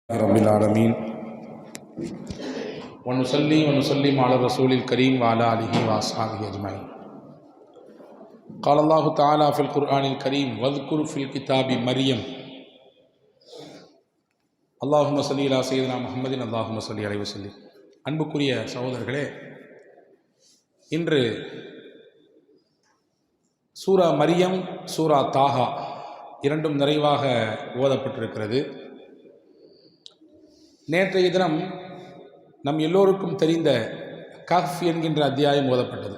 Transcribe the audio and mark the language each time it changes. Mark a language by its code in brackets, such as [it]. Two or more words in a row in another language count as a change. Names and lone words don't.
[ar] رب العالمين ونصلي ونسلم على الرسول الكريم وعلى آله وأصحابه أجمعين. قال الله تعالى في القرآن الكريم واذكر في الكتاب مريم. اللهم صل على سيدنا محمد اللهم صل عليه وسلم. [ta] அன்புக்குரிய சகோதரர்களே, இன்று சூரா மரியம், சூரா தாஹா இரண்டும் நிறைவாக ஓதப்பட்டிருக்கிறது. நேற்றைய தினம் நம் எல்லோருக்கும் தெரிந்த கஹ்ஃப் என்கின்ற அத்தியாயம் ஓதப்பட்டது.